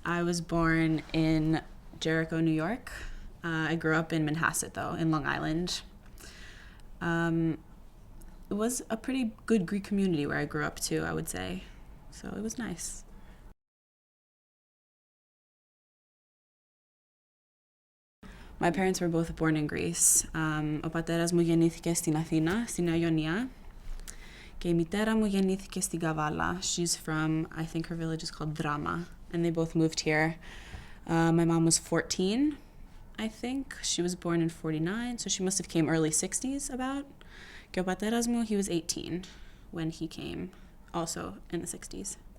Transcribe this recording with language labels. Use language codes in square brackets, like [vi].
[en] I was born in Jericho, New York. I grew up in Manhasset, though, in Long Island. It was a pretty good Greek community where I grew up, too, I would say. So it was nice. My parents were both born in Greece. [el] Ο πατέρας μου γεννήθηκε στην Αθήνα, στην Ιωνία. Και η μητέρα μου γεννήθηκε στην Καβάλα. [en] She's from, I think her village is called Drama. And they both moved here. My mom was 14, I think. She was born in 49, so she must have came early 60s about. [el] Και ο πατέρας μου, [en] he was 18 when he came, also in the 60s.